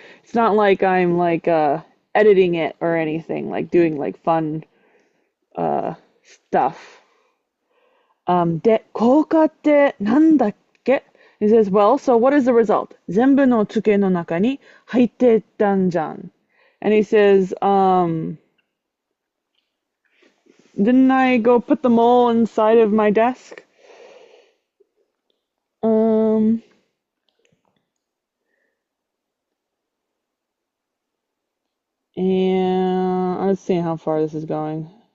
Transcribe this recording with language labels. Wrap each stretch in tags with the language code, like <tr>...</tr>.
<en>It's not like I'm like editing it or anything, like doing like fun stuff.</en> <ja>で、効果ってなんだっけ?</ja> <en>He says, well, so what is the result?</en> <ja>全部の机の中に入ってたんじゃん.</ja> <en>And he says, didn't I go put them all inside of my desk? And let's see how far this is going.</en>